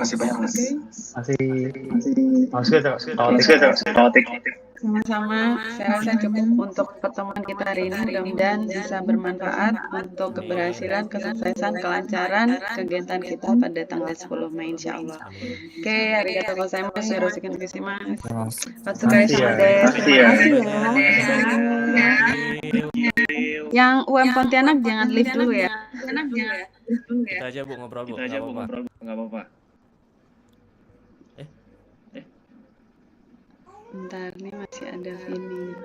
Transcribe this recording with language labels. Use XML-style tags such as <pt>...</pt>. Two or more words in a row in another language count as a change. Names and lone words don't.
<id>Masih. Sama-sama, saya rasa cukup untuk pertemuan kita hari ini. Mudah-mudahan bisa bermanfaat untuk keberhasilan, kesuksesan, kelancaran kegiatan kita pada tanggal 10 Mei</id> <ar>إن شاء الله.</ar> <id>Oke,</id> <ja>ありがとうございます、よろしくございます. お疲れ様です.</ja> <id>Terima kasih ya. Yang UM Pontianak jangan leave dulu ya. Kita aja Bu ngobrol Bu, nggak apa-apa. Bentar, ini masih ada Vini.</id>